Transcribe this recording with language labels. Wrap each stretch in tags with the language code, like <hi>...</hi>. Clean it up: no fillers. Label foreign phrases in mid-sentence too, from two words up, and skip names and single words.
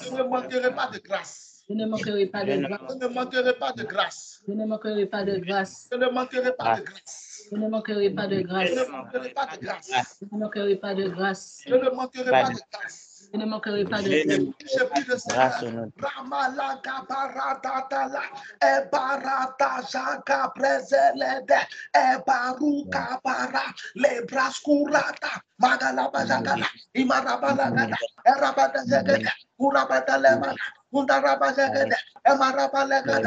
<fr>Je ne manquerai pas de grâce. Je ne manquerai pas de grâce. Je ne manquerai pas de grâce. Je ne manquerai pas de grâce. Je ne manquerai pas de grâce. Je ne manquerai pas de grâce. Je ne manquerai pas de grâce. Je ne manquerai pas de grâce. Je ne manquerai pas de grâce. Je ne manquerai pas de grâce. Je prie de ça. Ramalaga baradala, ebarata jaga brezelede, ebaruka bara, lebraskurata, magalaba jagala, imarabala, erabada jagada, urabada lemana, undaraba jagada, emarabala gada.</fr>